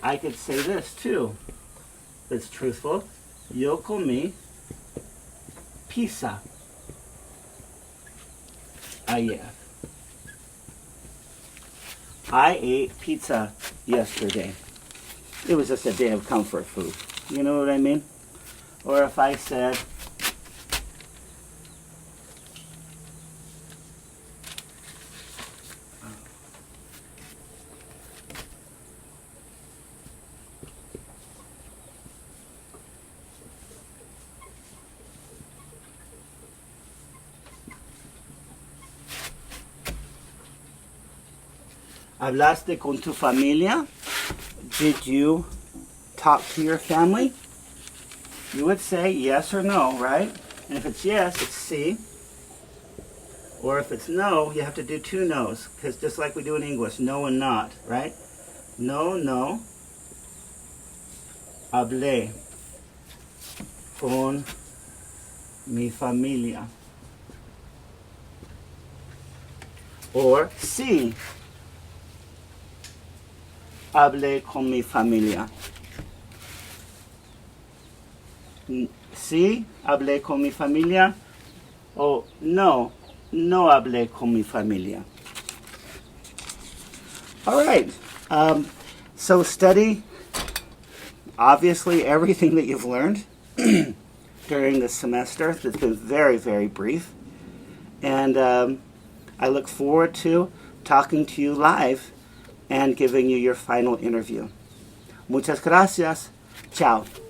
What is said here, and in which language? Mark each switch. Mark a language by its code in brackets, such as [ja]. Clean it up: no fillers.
[en] I could say this too. It's truthful. [es] Yo comí pizza ayer. [en] I ate pizza yesterday. It was just a day of comfort food. You know what I mean? Or if I said, [es] ¿hablaste con tu familia? [en] Did you talk to your family? You would say yes or no, right? And if it's yes, it's sí. Or if it's no, you have to do two no's, because just like we do in English, no and not, right? [es] No, no. Hablé con mi familia. Or sí. Hablé con mi familia. Sí, hablé con mi familia. O no, no hablé con mi familia. [en] All right. So study, obviously, everything that you've learned during this semester. It's been very, very brief. And I look forward to talking to you live and giving you your final interview. [es] Muchas gracias. [en] Ciao.